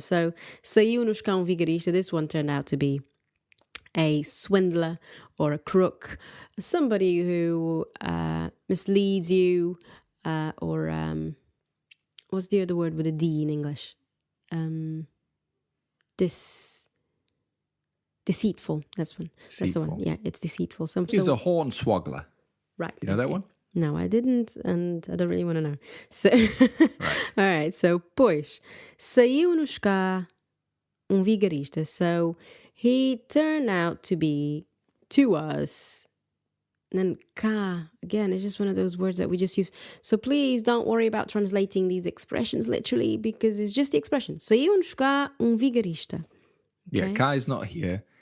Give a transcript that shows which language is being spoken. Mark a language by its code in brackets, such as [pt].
[en] So, [pt] saiu-nos cá vigarista, [en] this one turned out to be a swindler or a crook, somebody who misleads you, or what's the other word with a D in English? Deceitful. That's one. That's the one. Deceitful. Yeah, it's deceitful. He's a hornswaggled. Right. You know that one? No, I didn't, and I don't really want to know. So, all right. So, [pt] pois, saiu-nos cá vigarista. [en] So, he turned out to be to us. And then cá, again, it's just one of those words that we just use. So please don't worry about translating these expressions literally because it's just the expression. [pt] Saiu-nos cá vigarista. [en] Yeah, cá is not here.